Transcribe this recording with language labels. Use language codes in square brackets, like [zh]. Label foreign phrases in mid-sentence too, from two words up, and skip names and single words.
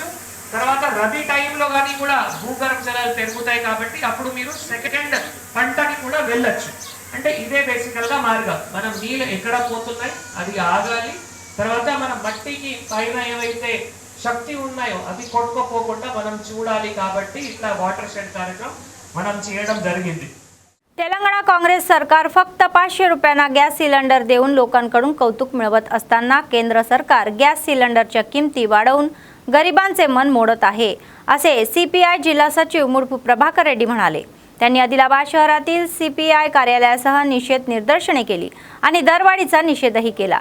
[te] తర్వాత రబీ టైంలో కానీ కూడా భూగర్భ జలాలు పెరుగుతాయి కాబట్టి అప్పుడు మీరు సెకండ్ పంటకి కూడా వెళ్ళొచ్చు. అంటే ఇదే బేసికల్గా మార్గం. మనం నీళ్ళు ఎక్కడ పోతున్నాయి అది ఆగాలి, తర్వాత మన మట్టికి పైన ఏవైతే శక్తి ఉన్నాయో అవి కొట్టుకోపోకుండా మనం చూడాలి. కాబట్టి [hi] इतना वॉटर शेड कार्यक्रम [te] మనం చేయడం జరిగింది. [mr] तेलंगणा काँग्रेस सरकार फक्त 500 रुपयांना गॅस सिलेंडर देऊन लोकांकडून कौतुक मिळवत असताना केंद्र सरकार गॅस सिलेंडरच्या किमती वाढवून गरिबांचे मन मोडत आहे असे सीपीआय जिल्हा सचिव मुडपू प्रभाकर रेड्डी म्हणाले. त्यांनी आदिलाबाद शहरातील सीपीआय कार्यालयासह निषेध निदर्शने केली आणि दरवाढीचा निषेधही केला.